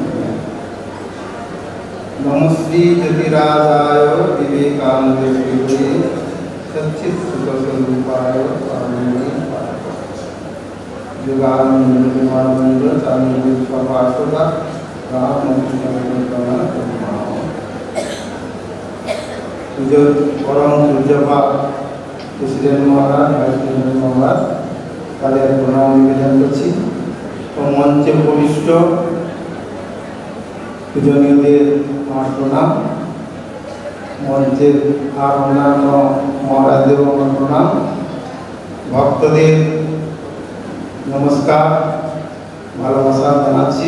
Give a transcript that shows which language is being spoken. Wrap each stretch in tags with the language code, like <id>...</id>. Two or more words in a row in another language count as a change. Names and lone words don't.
<sa>नमस्ते ज्योतिराजाय विवेकानन्दस्वरूपिणे सच्चित्सुखस्वरूपाय स्वामिने युगानन्दकुमारनन्द चारुविश्वपार्षदा रामकृष्णं परम पूज्यपाद</sa> <bn>প্রেসিডেন্ট মহারাজ, ভাইস প্রেসিডেন্ট মহারাজ, তাদের প্রণাম নিবেদন করছি। তো মঞ্চে উপবিষ্ট পূজনীয়দের আমার প্রণাম, মঞ্চের আর অন্যান্য মহারাজদের আমার প্রণাম, ভক্তদের নমস্কার, ভালোবাসা জানাচ্ছি।</bn>